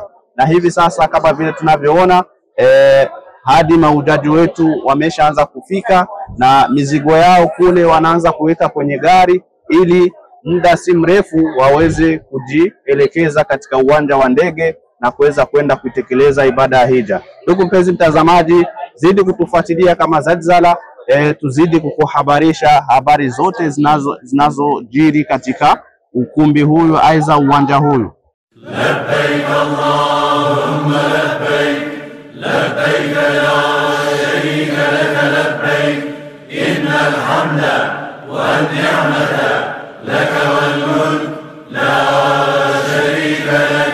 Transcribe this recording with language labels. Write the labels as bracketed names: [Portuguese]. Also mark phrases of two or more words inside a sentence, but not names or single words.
[Swahili] Na hivi sasa kama vile tunavyoona hadi mahujaji wetu wameshaanza kufika na mizigo yao kule wanaanza kuweka kwenye gari ili muda si mrefu waweze kujielekeza katika uwanja wa ndege na kuweza kwenda kutekeleza ibada ya hija. Ndugu mpenzi mtazamaji, zidi kutufuatilia kama Zalzala, tuzidi kukuhabarisha habari zote zinazojiri katika ukumbi huyu aiza uwanja huyu. [Arabic] لبيك اللهم لبيك، لبيك لا شريك لك لبيك، إن الحمد والنعمة لك والملك لا شريك لك.